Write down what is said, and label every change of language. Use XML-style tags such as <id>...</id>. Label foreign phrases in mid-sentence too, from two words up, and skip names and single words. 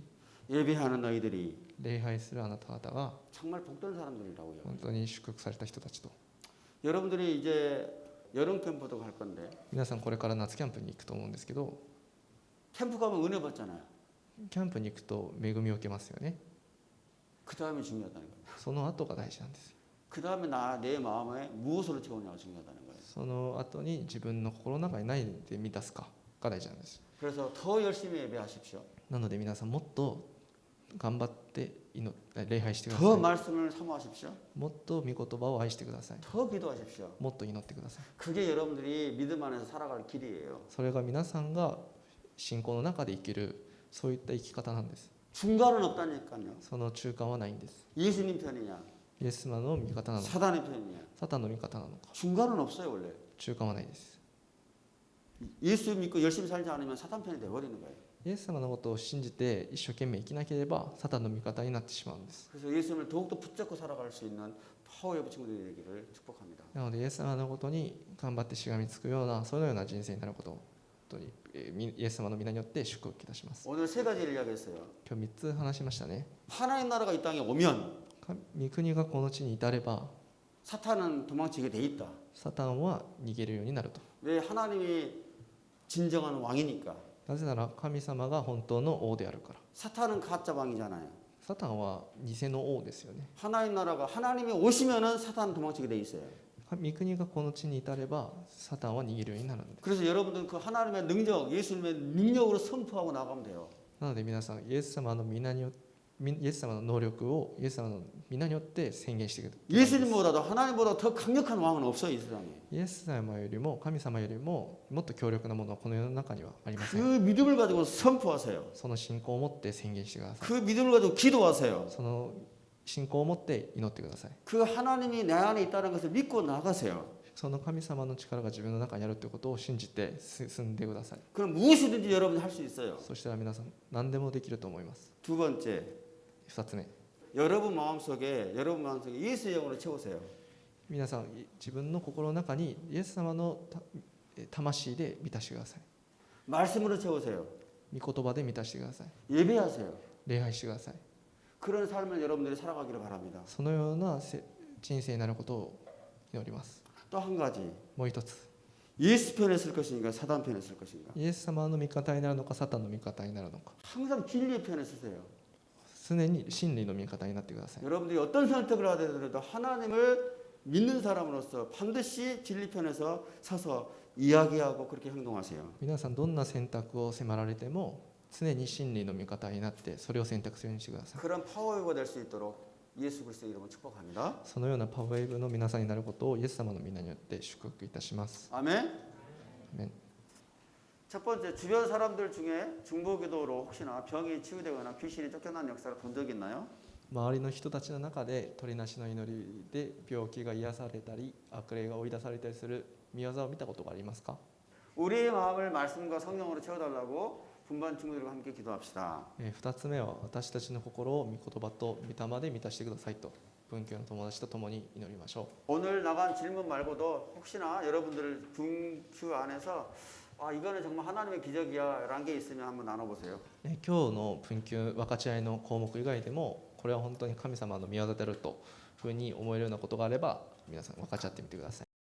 <ko>예배하는 너희들이</ko> <ja>礼拝するあなた方が</ja> <ko>정말 복된 사람들이라고 해요.</ko> <ja>本当に祝福された人たちと。</ja> <ko>여러분들이 이제 여름 캠프도 갈 건데</ko> <ja>皆さんこれから夏キャンプに行くと思うんですけど</ja> <ko>캠프 가면 은혜 받잖아요.</ko> <ja>キャンプに行くと恵みを受けますよね。</ja> <ko>그 다음이 중요하다는 거예요.</ko> <ja>その後が大事なんです。</ja> <ko>그 다음에 내 마음에 무엇으로 채우냐가 중요하다는 거예요.</ko> <ja>その後に自分の心の中に何で満たすかが大事なんです。</ja> <ko>그래서 더 열심히 예배하십시오.</ko> <ja>なので皆さんもっと頑張って礼拝してくだ</ja> <ko>더</ko> <ja>さい。</ja> <ko>말씀을 사모하십시오.</ko> <ja>もっと御言葉を愛してください。</ja> <ko>더 기도하십시오.</ko> <ja>もっと祈ってください。</ja> <ko>그게 여러분들이 믿음 안에서 살아갈 길이에요.</ko> <ja>それが皆さんが信仰の中で生きるそういった生き方なんです。</ja> <ko>중간은 없다니까요.</ko> <ja>その中間はないんです。</ja> <ko>예수님 편이냐,</ko> <ja>イエス様の味方なのか、</ja> <ko>사단의 편이냐.</ko> <ja>サタンの味方なのか、</ja> <ko>중간은 없어요 원래.</ko> <ja>中間はないです。</ja> <ko>예수 믿고 열심히 살지 않으면 사단 편이 돼버리는 거예요.</ko> <ja>イエス様のことを信じて一生懸命生きなければサタンの味方になってしまうんです。</ja> <ko>그래서 예수님을 더욱더 붙잡고 살아갈 수 있는 파워웨브 친구들이 되기를 축복합니다.</ko> <ja>なのでイエス様のことに頑張ってしがみつくようなそのような人生になることを本当にイエス様の皆によって祝福いたします。</ja> <ko>오늘 세 가지를 이야기했어요.</ko> <ja>今日3つ話しましたね。</ja> <ko>하나님 나라가 이 땅에 오면</ko> <ja>御国がこの地に至れば</ja> <ko>사탄은 도망치게 돼 있다.</ko> <ja>サタンは逃げるようになると。</ja> <ko>왜 하나님이 진정한 왕이니까.</ko> <ja>なぜなら神様が本当の王であるから。</ja> <ko>사탄은 가짜 왕이잖아요.</ko> <ja>サタンは偽の王ですよね。</ja> <ko>하나님 나라가 하나님이 오시면은 사탄은 도망치게 돼 있어요.</ko> <ja>御国がこの地に至ればサタンは逃げるようになるんです。</ja> <ko>그래서 여러분들 그 하나님의 능력, 예수님의 능력으로 선포하고 나가면 돼요.</ko> <ja>なので皆さんイエス様の皆によイエス様の能力をイエス様の皆によって宣言してください。</ja> <ko>예수님보다도 하나님보다 더 강력한 왕은 없어요 이 세상에.</ko> <ja>イエス様よりも神様よりももっと強力なものはこの世の中にはありませ</ja> <ko>그</ko> <ja>ん。</ja> <ko>믿음을 가지고 선포하세요.</ko> <ja>その信仰を持って宣言してください。</ja> <ko>그 믿음을 가지고 기도하세요.</ko> <ja>その信仰を持って祈ってください。</ja> <ko>그 하나님이 내 안에 있다는 것을 믿고 나가세요.</ko> <ja>その神様の力が自分の中にあるということを信じて進んでください。</ja> <ko>그럼 무엇이든지 여러분이 할 수 있어요.</ko> <ja>そしたら皆さん何でもできると思います。</ja> <ko>두 번째,</ko> <ja>2 つ目、</ja> <ko>여러분 마음속에 예수의 영으로 채우세요.</ko> <ja>皆さん自分の心の中にイエス様の魂で満たしてください。</ja> <ko>말씀으로 채우세요.</ko> <ja>御言葉で満たしてください。</ja> <ko>예배하세요.</ko> <ja>礼拝してください。</ja> <ko>그런 삶을 여러분들이 살아가기를 바랍니다.</ko> <ja>そのような人生になることを祈ります。</ja> <ko>또 한 가지,</ko> <ja>もう一つ、</ja> <ko>예수 편에 쓸 것인가 사단 편에 쓸 것인가.</ko> <ja>イエス様の味方になるのかサタンの味方になるのか、</ja> <ko>항상 진리의 편에 쓰세요.</ko> <ja>常に真理の味方になってください。</ja> <ko>여러분들이 어떤 선택을 하더라도 하나님을 믿는 사람으로서 반드시 진리 편에서 서서 이야기하고 그렇게 행동하세요.</ko> <ja>皆さんどんな選択を迫られても常に真理の味方になってそれを選択するようにしてください。</ja> <ko>그런 파워가 될 수 있도록 예수 그리스도의 이름으로 축복합니다.</ko> <ja>そのようなパワーウェーブの皆さんになることをイエス様の皆によって祝福いたします。</ja> <ko>아멘.</ko> <ja>アメン。</ja> <ko>첫 번째, 주변 사람들 중에 중보기도로 혹시나 병이 치유되거나 귀신이 쫓겨난 역사를 본 적 있나요?</ko> <ja>周りの人たちの中で鳥なしの祈りで病気が癒されたり悪霊が追い出されたりする見業を見たことがありますか？</ja> <ko>우리의 마음을 말씀과 성령으로 채워달라고 분반 친구들과 함께 기도합시다.</ko> <ja>2 つ目は私たちの心を御言葉と御霊で満たしてくださいと文教の友達と共に祈りましょ</ja> <ko>오늘 나간 질문 말고도 혹시나 여러분들 분큐 안에서 이거는 정말 하나님의 기적이야 라는 게 있으면 한번 나눠보세요.</ko> <ja>う。今日の文教分かち合いの項目以外でもこれは本当に神様の御業であるというふうに思えるようなことがあれば皆さん分かち合ってみてください。</ja>